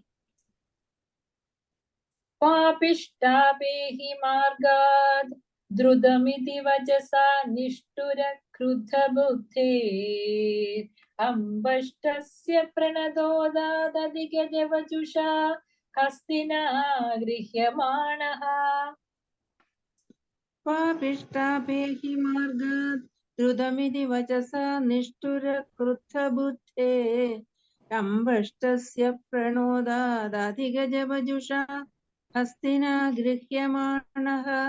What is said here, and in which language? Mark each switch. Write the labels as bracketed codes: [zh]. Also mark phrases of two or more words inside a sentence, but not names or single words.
[sa] പാപിഷ്ടാപേഹി മാർഗാദ് ദ്രുതമിതി വചസാ നിഷ്ഠുര ക്രുദ്ധ ബുദ്ധേ അംബഷ്ടസ്യ പ്രണതോദാദധികജവജുഷാ ഹസ്തിനാ ഗൃഹ്യമാണഃ पापिष्टापेहि मार्गात् द्रुतमिति वचसा निष्ठुरक्रुद्धबुद्धे अम्बष्टस्य प्रणोदादधिगजवजुषा हस्तिना गृह्यमाणः